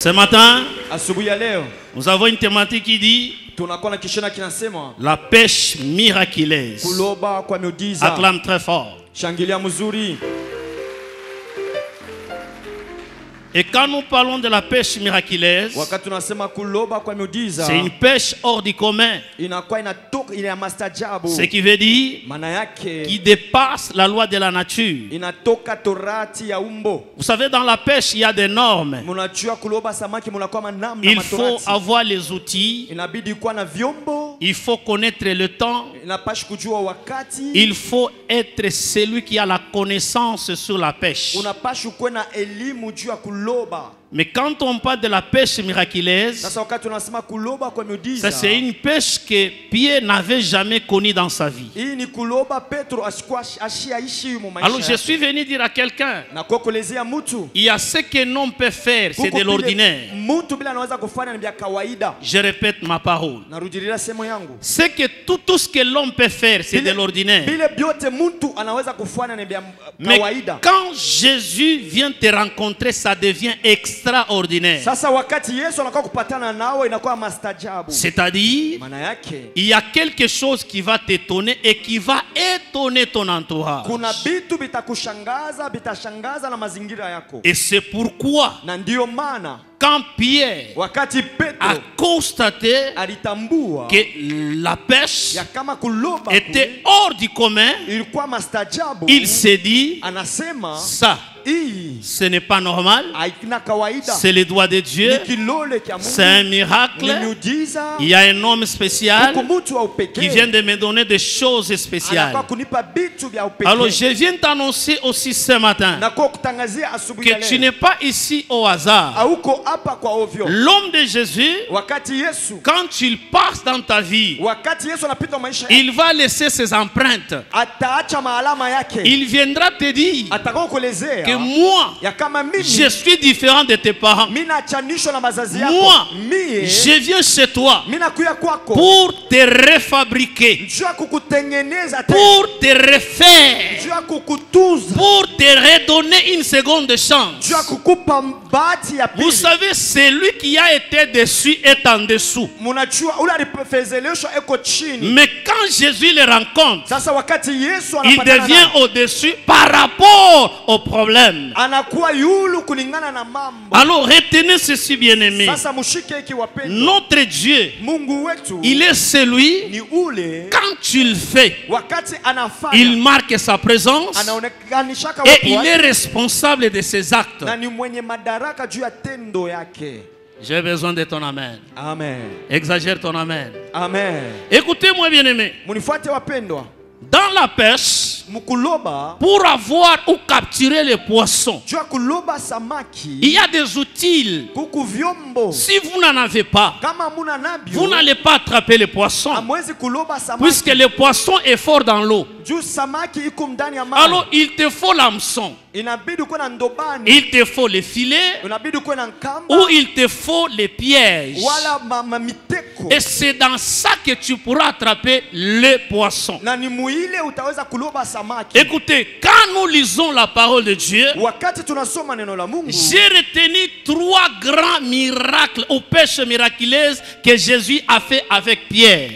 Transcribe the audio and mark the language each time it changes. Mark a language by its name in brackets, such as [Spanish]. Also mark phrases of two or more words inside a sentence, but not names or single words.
[French] Ce matin, [Swahili] asubuhi ya leo [French] nous avons une thématique qui dit [Swahili] tunakuwa na kishina kinasema [French] la pêche miraculeuse. [Swahili] kuloba kwa miujiza. [French] Acclame très fort. [Swahili] Shangilia mzuri. [French] Et quand nous parlons de la pêche miraculeuse, [Swahili] Wakati tunasema kuloba kwa miujiza, [French] c'est une pêche hors du commun. [Swahili] inakuwa inatoka ile ya mastajabu. [French] Ce qui veut dire [Swahili] Maana yake [French] qui dépasse la loi de la nature. [Swahili] inatoka torati ya umbo. [French] Vous savez, dans la pêche, il y a des normes. [Swahili] Mnajua kuloba samaki mnakuwa manamna [French] Il faut [Swahili] matorati. [French] avoir les outils. [Swahili] Inabidi kuwa na vyombo, [French] Il faut connaître le temps. [Swahili] inapashi kujua wakati. [French] Il faut être celui qui a la connaissance sur la pêche. [Swahili] Unapashi kuwa na elimu juu ya kuloba. [French] Mais quand on parle de la pêche miraculeuse, [Swahili] Sasa wakati tunasema kuloba kwa miujiza, [French] ça c'est une pêche que Pierre n'avait jamais connue dans sa vie. [Swahili] hii ni kuloba Petro ashiaishi mu maisha. [French] Alors je suis venu dire à quelqu'un, [Swahili] na kwa kuelezea mtu [French] il y a ce qu'un homme peut faire, c'est de l'ordinaire. [Swahili] mtu bila anaweza kufanya ni vya kawaida. [French] Je répète ma parole. [Swahili] Narudilia semo yangu. [French] C'est que tout ce que l'homme peut faire, c'est de l'ordinaire. [Swahili] Vile vyote mtu anaweza kufanya ni vya [French] Mais [Swahili] kawaida. [French] quand Jésus vient te rencontrer, ça devient extraordinaire. [Swahili] Sasa wakati Yesu anakuwa kupatana nawe inakuwa mastajabu. [French] C'est-à-dire, [Swahili] Maana yake [French] il y a quelque chose qui va t'étonner et qui va étonner ton entourage. [Swahili] kuna vitu vitakushangaza, vitashangaza na mazingira yako. [French] Et c'est pourquoi, [Swahili] Na ndio maana [French] quand Pierre [Swahili] wakati [French] a [Swahili] Petro [French] constaté [Swahili] alitambua [French] que la pêche [Swahili] ya kama kuloba [French] était hors du commun, [Swahili] ilikuwa mastajabu, [French] il s'est dit, [Swahili] anasema [French] ça, [Swahili] hii [French] ce n'est pas normal, [Swahili] haina kawaida. [French] c'est le doigt de Dieu, [Swahili] Ni kilole kya [French] c'est un [Swahili] Mungu. [French] miracle. [Swahili] Ni miujiza. [French] Il y a un homme spécial [Swahili] Huko mtu wa [French] qui [Swahili] upekee [French] vient de me donner des choses spéciales. [Swahili] anakuwa kunipa vitu vya upekee. [French] Alors je viens t'annoncer aussi ce matin [Swahili] Na kwa kutangazia asubuhi ya [French] que tu [Swahili] leo [French] n'es pas ici au hasard. [Swahili] hauko hapa kwa ovyo. [French] L'homme de Jésus, [Swahili] Wakati Yesu [French] quand il passe dans ta vie, [Swahili] wakati Yesu anapita maisha, [French] il va laisser ses empreintes. [Swahili] ataacha maalama yake. [French] Il viendra te dire [Swahili] Atakao kuelezea [French] que moi, [Swahili] ya kama mimi [French] je suis différent de tes parents. [Swahili] mimi naachanishwa na mazazi yako. [French] Moi, [Swahili] Mie [French] je viens chez toi [Swahili] mimi nakuya kwako [French] pour te refabriquer, [Swahili] njoo ya kukutengeneza tena, [French] pour te refaire, [Swahili] njoo ya kukutunza, [French] pour te redonner une seconde chance. [Swahili] njoo ya kukupa bahati ya [French] Vous [Swahili] pili. [French] savez, celui qui a été dessus est en dessous. [Swahili] Mnajua ule alipofezeleshwa eko chini. [French] Mais quand Jésus le rencontre, [Swahili] Sasa wakati Yesu [French] il [Swahili] anapatana [French] devient [Swahili] naye, [French] au-dessus par rapport au problème. [Swahili] anakuwa yulu kulingana na mambo. [French] Alors retenez ceci, bien-aimé. [Swahili] Sasa mshike hiki wapendwa. [French] Notre Dieu, [Swahili] Mungu wetu [French] il est celui, [Swahili] ni ule [French] quand tu le fais, [Swahili] wakati anafanya [French] il marque sa présence [Swahili] anaonekana [French] et il est responsable de ses actes. [Swahili] na ni mwenye madaraka juu ya tendo yake. [French] J'ai besoin de ton amen. [Swahili] Amen. [French] Exagère ton amen. [Swahili] Amen. [French] Écoutez-moi, bien-aimé. [Swahili] Munifuate wapendwa. [French] Dans la pêche, [Swahili] Mkuloba, [French] pour avoir ou capturer les poissons, [Swahili] juu ya kuloba samaki, [French] il y a des outils. [Swahili] kuku vyombo. [French] Si vous n'en avez pas, [Swahili] Kama muna nabyo, [French] vous n'allez pas attraper les poissons, [Swahili] hamwezi kuloba samaki. [French] puisque le poisson est fort dans l'eau. [Swahili] Juu samaki iko ndani ya maji. [French] Alors il te faut l'hameçon, [Swahili] Inabidi kuwe na ndobani. [French] il te faut les filets, [Swahili] Inabidi kuwe na nkamba [French] ou il te faut les pièges. [Swahili] wala miteko. [French] Et c'est dans ça que tu pourras attraper les poissons. [Swahili] Na ni muile utaweza kuloba samaki. [French] Écoutez, quand nous lisons la parole de Dieu, [Swahili] Wakati tunasoma neno la Mungu, [French] j'ai retenu 3 grands miracles ou pêches miraculeuses que Jésus a fait avec Pierre.